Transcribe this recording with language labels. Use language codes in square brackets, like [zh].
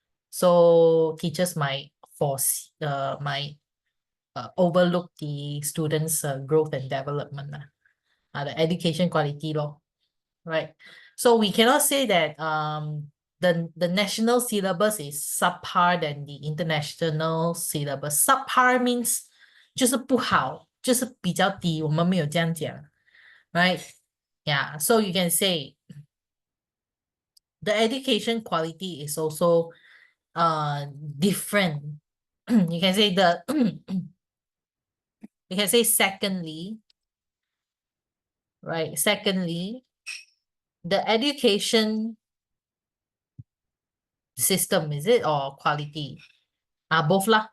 [en] So teachers might force might overlook the students' growth and development, the education quality law, right? So we cannot say that the national syllabus is subpar than the international syllabus. Subpar means [zh] 就是不好，就是比较低，我们没有这样讲，right? [en] Yeah, so you can say the education quality is also different. You can say you can say secondly, right? Secondly, the education system, is it, or quality? Both lah.